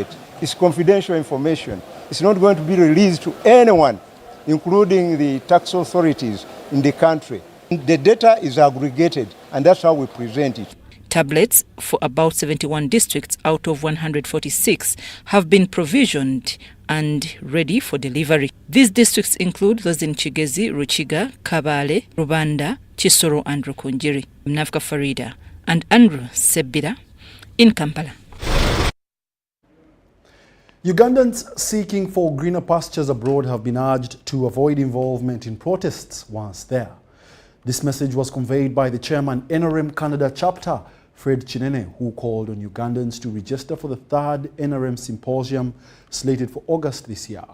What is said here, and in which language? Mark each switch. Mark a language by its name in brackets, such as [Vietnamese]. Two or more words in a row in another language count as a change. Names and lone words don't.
[English] It's confidential information. It's not going to be released to anyone, including the tax authorities in the country. The data is aggregated, and that's how we present it. Tablets for about 71 districts out of 146 have been provisioned and ready for delivery. These districts include those in Kigezi, Ruchiga, Kabale, Rubanda, Chisoro and Rukunjiri. Mnavka Farida and Andrew Sebira in Kampala. Ugandans seeking for greener pastures abroad have been urged to avoid involvement in protests once there. This message was conveyed by the chairman NRM Canada chapter, Fred Chinene, who called on Ugandans to register for the 3rd NRM Symposium slated for August this year.